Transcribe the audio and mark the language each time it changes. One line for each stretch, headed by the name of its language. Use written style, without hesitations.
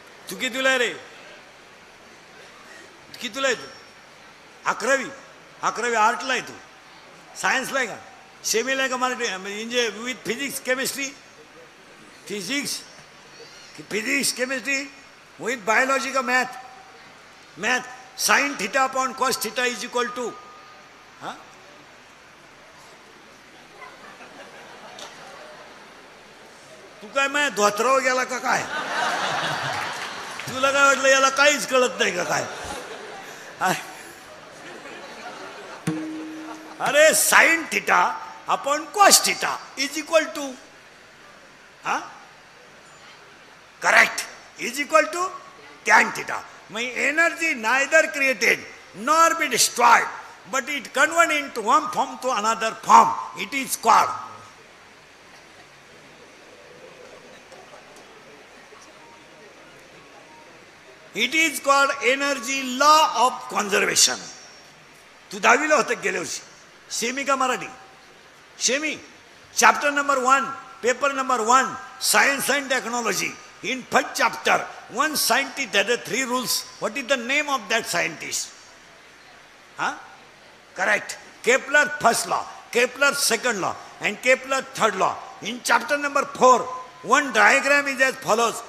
Marathi: तू कितीला आहे रे, कितीला आहे तू. 11वी आर्टला आहे तू. सायन्सला आहे का, सेमीला आहे का, मराठी म्हणजे
English: With physics chemistry. Physics chemistry with biology का math. Sine theta upon cos theta is equal to.
Marathi: हा तू काय माय धोत्रावर गेला का काय. तुला काय वाटलं याला काहीच कळत नाही का काय.
English: अरे sine theta upon cos theta is equal to. हा correct. Is equal to tan theta. मग energy neither created nor be destroyed but it convert into one form to another form. It is called. It is called energy law of conservation.
Marathi: तू 10वीला होतं गेल्या वर्षी. Semi का Marathi. Semi.
English: Chapter number 1 paper number 1 science and technology. In first chapter, one scientist had 3 rules. What is the name of that scientist? Huh? Correct. Kepler first law, Kepler second law, and Kepler third law. In chapter number 4, one diagram is as follows.